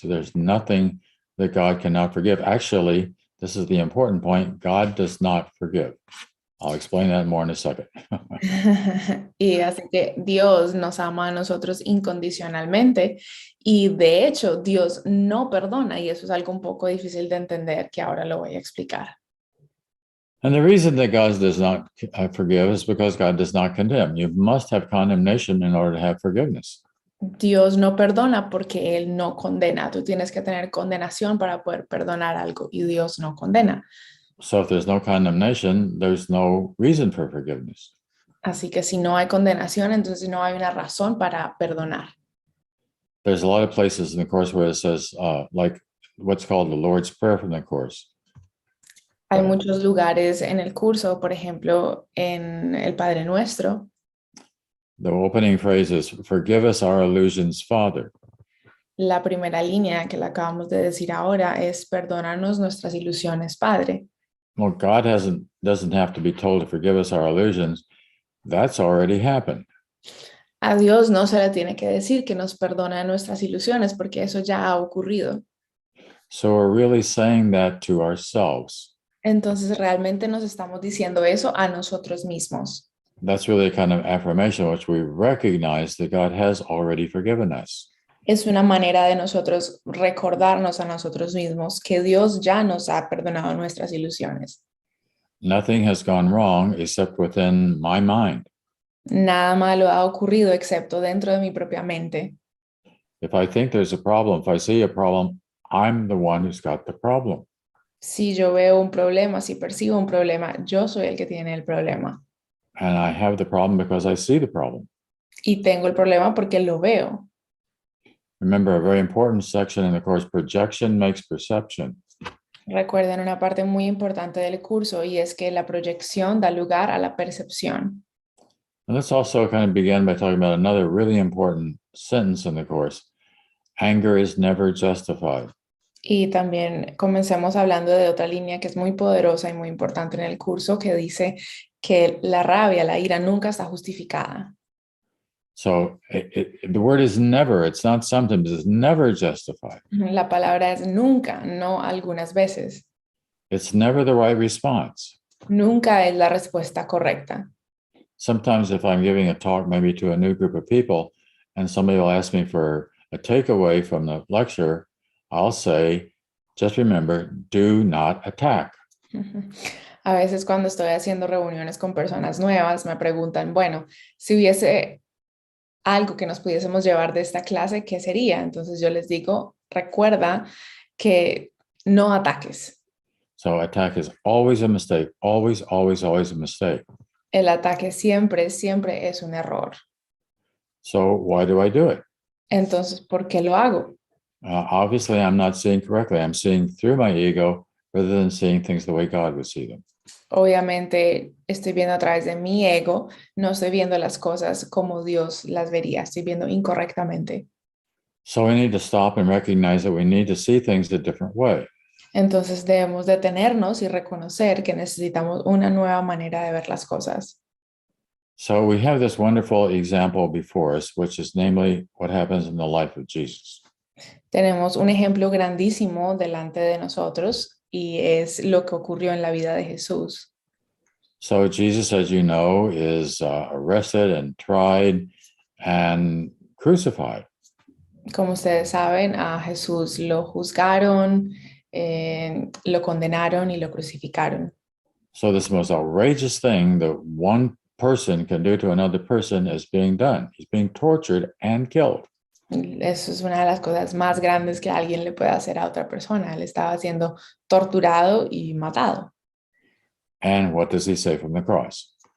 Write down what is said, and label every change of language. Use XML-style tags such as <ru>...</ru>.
<en>There's nothing that God cannot forgive. Actually, this is the important point. God does not forgive. I'll explain that more in a second.</en> <es>Y así que Dios nos ama a nosotros incondicionalmente y de hecho Dios no perdona y eso es algo un poco difícil de entender que ahora lo voy a explicar.</es> <en>And the reason that God does not forgive is because God does not condemn. You must have condemnation in order to have forgiveness.</en> <es>Dios no perdona porque Él no condena. Tú tienes que tener condenación para poder perdonar algo y Dios no condena.</es> <en>So if there's no condemnation, there's no reason for forgiveness.</en> <es>Así que si no hay condenación, entonces no hay una razón para perdonar.</es> <en>There's a lot of places in the Course where it says, like what's called the Lord's Prayer from the Course.</en> <es>Hay muchos lugares en el curso, por ejemplo, en el Padre Nuestro.</es> <en>The opening phrase is, forgive us our illusions, Father.</en> <es>La primera línea que le acabamos de decir ahora es, perdónanos nuestras ilusiones, Padre.</es> <en>Well, God doesn't have to be told to forgive us our illusions. That's already happened.</en> <es>A Dios no se le tiene que decir que nos perdona nuestras ilusiones porque eso ya ha ocurrido.</es> <en>So we're really saying that to ourselves.</en> <es>Entonces realmente nos estamos diciendo eso a nosotros mismos.</es> <en>That's really a kind of affirmation which we recognize that God has already forgiven us.</en> <es>Es una manera de nosotros recordarnos a nosotros mismos que Dios ya nos ha perdonado nuestras ilusiones.</es> <en>Nothing has gone wrong except within my mind.</en> <es>Nada malo ha ocurrido excepto dentro de mi propia mente.</es> <en>If I think there's a problem, if I see a problem, I'm the one who's got the problem.</en> <es>Si yo veo un problema, si percibo un problema, yo soy el que tiene el problema.</es> <en>And I have the problem because I see the problem.</en> <es>Y tengo el problema porque lo veo.</es> <en>Remember, a very important section in the course, projection makes perception.</en> <es>Recuerden una parte muy importante del curso y es que la proyección da lugar a la percepción.</es> <en>And let's also kind of begin by talking about another really important sentence in the course. Anger is never justified.</en> <es>Y también comencemos hablando de otra línea que es muy poderosa y muy importante en el curso que dice que la rabia, la ira nunca está justificada.</es> <en>So the word is never, it's not sometimes, it's never justified.</en> <es>La palabra es nunca, no algunas veces.</es> <en>It's never the right response.</en> <es>Nunca es la respuesta correcta.</es> <en>Sometimes if I'm giving a talk maybe to a new group of people and somebody will ask me for a takeaway from the lecture, I'll say, just remember, do not attack.</en> <es>A veces cuando estoy haciendo reuniones con personas nuevas, me preguntan, bueno, si hubiese algo que nos pudiésemos llevar de esta clase, ¿qué sería? Entonces yo les digo, recuerda que no ataques.</es> <en>So attack is always a mistake, always, always, always a mistake.</en> <es>El ataque siempre, siempre es un error.</es> <en>So why do I do it?</en> <es>Entonces, ¿por qué lo hago?</es> <en>Obviously, I'm not seeing correctly. I'm seeing through my ego rather than seeing things the way God would see them.</en> <es>Obviamente estoy viendo a través de mi ego, no estoy viendo las cosas como Dios las vería, estoy viendo incorrectamente.</es> <en>So we need to stop and recognize that we need to see things a different way.</en> <es>Entonces debemos detenernos y reconocer que necesitamos una nueva manera de ver las cosas.</es> <en>So we have this wonderful example before us, which is namely what happens in the life of Jesus.</en> <es>Tenemos un ejemplo grandísimo delante de nosotros y es lo que ocurrió en la vida de Jesús.</es> <en>So Jesus, as you know, is arrested and tried and crucified.</en> <es>Como ustedes saben, a Jesús lo juzgaron, lo condenaron y lo crucificaron.</es> <en>So this most outrageous thing that one person can do to another person is being done. He's being tortured and killed.</en> <es>Eso es una de las cosas más grandes que alguien le puede hacer a otra persona. Él estaba siendo torturado y matado.</es> <en>And what does he say from the cross?</en>